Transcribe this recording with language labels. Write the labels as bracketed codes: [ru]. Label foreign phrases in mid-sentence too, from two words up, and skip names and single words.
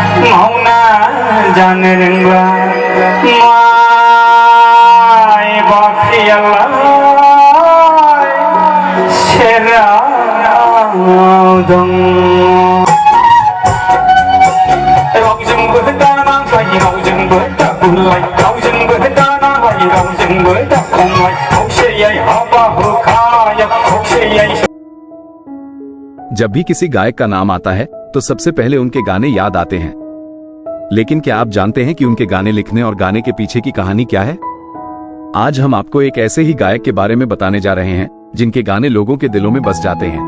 [brx] मावना जानो रोंब्ला माइ बाख्रियालाय सेराव दं रावजोंबो दानांलाय रावजोंबो दाबुलाय रावजोंबो दानांलाय रावजोंबो दाखंलाय खौसेयै हाबा हुखाया खौसेयै। [hi] जब भी किसी गायक का नाम आता है तो सबसे पहले उनके गाने याद आते हैं, लेकिन क्या आप जानते हैं कि उनके गाने लिखने और गाने के पीछे की कहानी क्या है? आज हम आपको एक ऐसे ही गायक के बारे में बताने जा रहे हैं जिनके गाने लोगों के दिलों में बस जाते हैं।